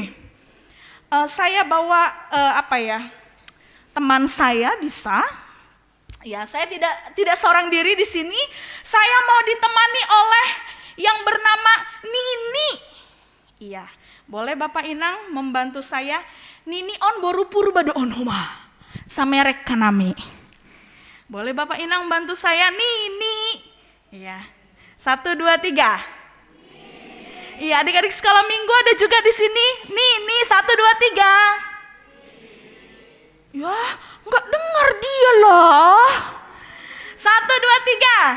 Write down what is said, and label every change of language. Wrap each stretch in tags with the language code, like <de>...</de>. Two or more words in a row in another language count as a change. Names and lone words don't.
<id>Saya bawa teman saya bisa. Ya, saya tidak seorang diri di sini. Saya mau ditemani oleh yang bernama Nini. Iya, boleh Bapak Inang membantu saya?</id> <bts>Nini on boru purba doon homa. Samerek kanami.</bts> <id>Boleh Bapak Inang bantu saya? Nini. Iya. 1, 2, 3. Iya, adik-adik sekolah minggu ada juga di sini. Nini 1, 2, 3. Ya, nggak dengar dia loh. 1, 2, 3.</id>